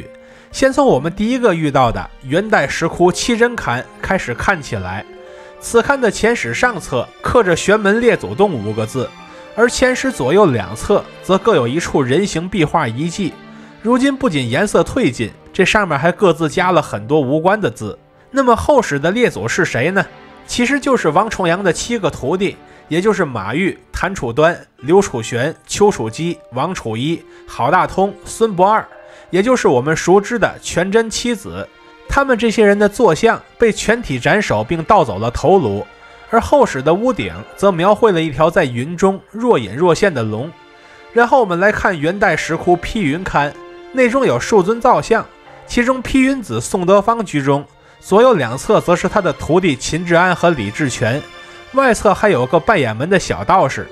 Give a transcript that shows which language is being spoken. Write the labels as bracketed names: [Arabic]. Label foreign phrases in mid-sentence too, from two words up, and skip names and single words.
[Chinese] 先從我們第一個遇到的元代石窟七珍龕開始看起來。此龕的前史上側刻着玄门列祖洞5個字，而前史左右兩側則各有一處人形壁畫遺迹。如今不僅顏色褪盡，這上面還各自加了很多無關的字。那麼後史的列祖是誰呢？其實就是王重陽的7個徒弟，也就是馬玉、谭楚端、劉楚玄、丘处機、王楚一、郝大通、孫不二，也就是我們熟知的全真七子。他們這些人的坐像被全體斩首並盗走了头颅，而后史的屋頂則描繪了一條在雲中若隱若現的龍。然後我們來看元代石窟披雲龕，內中有數尊造像，其中披雲子宋德芳居中，左右两側則是他的徒弟秦志安和李志全，外側還有個半掩門的小道士。